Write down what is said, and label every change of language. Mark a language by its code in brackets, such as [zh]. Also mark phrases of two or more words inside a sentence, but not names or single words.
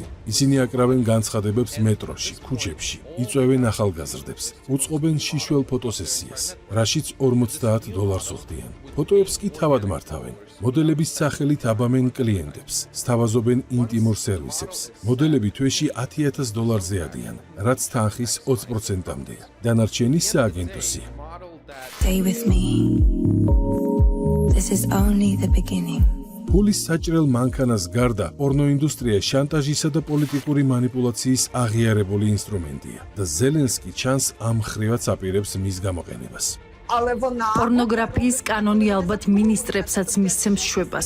[ka] ისინი აკრავენ განცხადებებს მეტროში, ქუჩებში, იწვევენ ახალგაზრდებს, უწყობენ შიშველ ფოტოსესიას, რაშიც $40 უხდიან. ფოტოებს კი თავად მართავენ. მოდელების სახელით აბამენ კლიენტებს, სთავაზობენ ინტიმურ სერვისებს. მოდელები თვეში $10,000-ზე ადიან, რაც თანხის 20%-მდეა. დანარჩენი სააგენტოსია. [en] Stay with me. This is only the beginning. [ka] ფულის საჭრელ მანქანას გარდა პორნოინდუსტრია შანტაჟისა და პოლიტიკური манипуляციის აღიარებული ინსტრუმენტია და ზელენსკი ჩანს ამ ხრივაც აპირებს მის გამოყენებას. პორნოგრაფიის კანონი ალბათ მინისტრებსაც მისცემს შვებას.